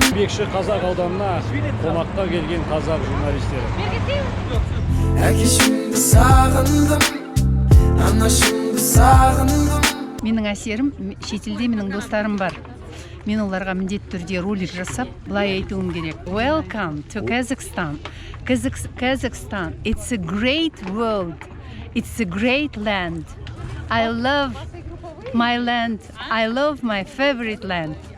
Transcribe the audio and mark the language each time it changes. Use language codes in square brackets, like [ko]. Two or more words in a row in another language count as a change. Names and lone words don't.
[kk] Бекші қазақ ауданына қонаққа келген қазақ журналистері. Әкешімді сағындым, анашымды сағындым. Менің әсерім, шетелде менің достарым бар. Мен оларға міндетті түрде ролик жасап, былай айтуым керек. [en] Welcome to Kazakhstan. Kazakhstan, it's a great world. It's a great land. I love my land. I love my favorite land.